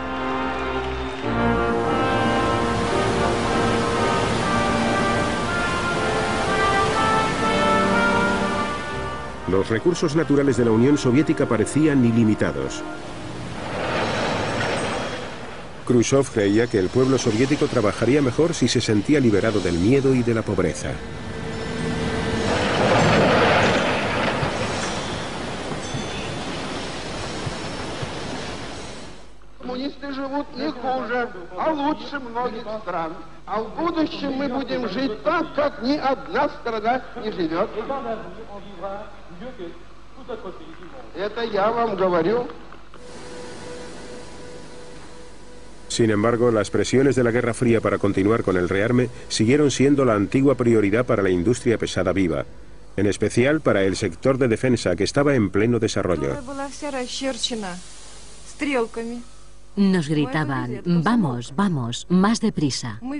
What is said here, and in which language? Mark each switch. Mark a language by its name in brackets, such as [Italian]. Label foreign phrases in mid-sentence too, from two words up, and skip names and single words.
[Spanish] Los recursos naturales de la Unión Soviética parecían ilimitados. Khrushchev creía que el pueblo soviético trabajaría mejor si se sentía liberado del miedo y de la pobreza. [Russian] Коммунисты живут не хуже, а лучше многих стран. А в будущем мы будем жить так, как ни одна страна не живет. Это я вам говорю. [Spanish] Sin embargo, las presiones de la Guerra Fría para continuar con el rearme siguieron siendo la antigua prioridad para la industria pesada viva, en especial para el sector de defensa que estaba en pleno desarrollo. Nos gritaban, vamos, vamos, más deprisa.